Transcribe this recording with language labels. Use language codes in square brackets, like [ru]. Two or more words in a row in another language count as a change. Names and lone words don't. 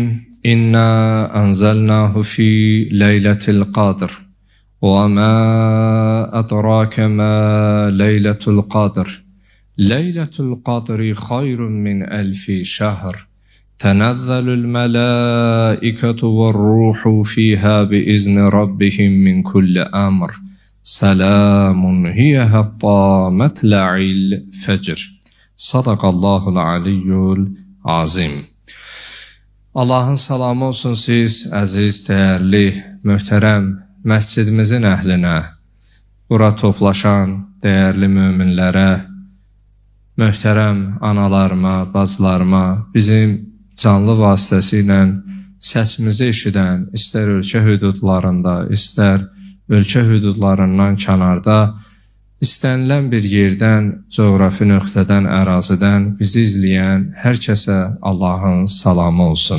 [ar] إنا أنزلناه في ليلة القدر وما أدراك ما ليلة القدر ليلة القدر خير من ألف شهر تنزل الملائكة والروح فيها بإذن ربهم من كل أمر سلام هي حتى مطلع الفجر. صدق الله العلي العظيم. [az] Allahın salamı olsun siz, əziz, dəyərli, möhtərəm məscidimizin əhlinə, bura toplaşan dəyərli möminlərə, möhtərəm analarıma, bacılarıma, bizim canlı vasitəsilə səsimizi eşidən, istər ölkə hüdudlarında, istər ölkə hüdudlarından kənarda, istənilən bir yerdən, coğrafi nöqtədən, ərazidən bizi izləyən hər kəsə Allahın salamı olsun.